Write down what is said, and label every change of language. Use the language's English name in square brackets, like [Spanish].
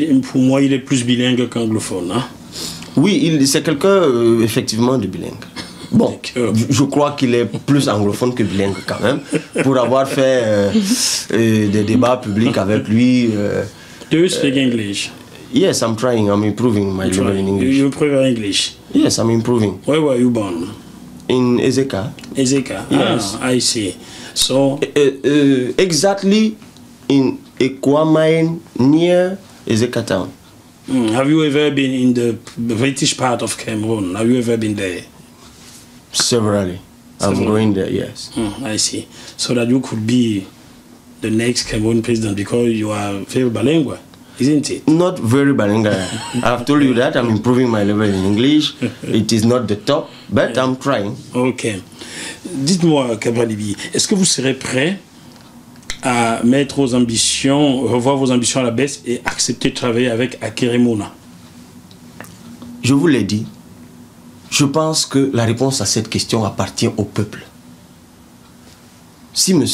[French] Pour moi, il est plus bilingue qu'anglophone. Hein? Oui, c'est quelqu'un effectivement de bilingue. Bon, je crois qu'il est plus anglophone que bilingue quand même, pour avoir fait des débats publics avec lui. [English] Do you speak English? Yes, I'm trying. I'm improving my level in English. You improve English? Yes, I'm improving. Where were you born? In Ezeka. Ezeka? Yes. Ah, I see. So... exactly in Ekwamain, near Ezeka town. Have you ever been in the British part of Cameroon? Have you ever been there? Severally. I'm going there, yes. I see. So that you could be the next Cameroon president because you are very bilingual, isn't it? Not very bilingual. I've told you that. I'm improving my level in English. It is not the top, but I'm trying. Ok. [French] Dites-moi, Cabral Libi, est-ce que vous serez prêt à mettre vos ambitions, revoir vos ambitions à la baisse et accepter de travailler avec Akeremouna? Je vous l'ai dit. Je pense que la réponse à cette question appartient au peuple. Si M.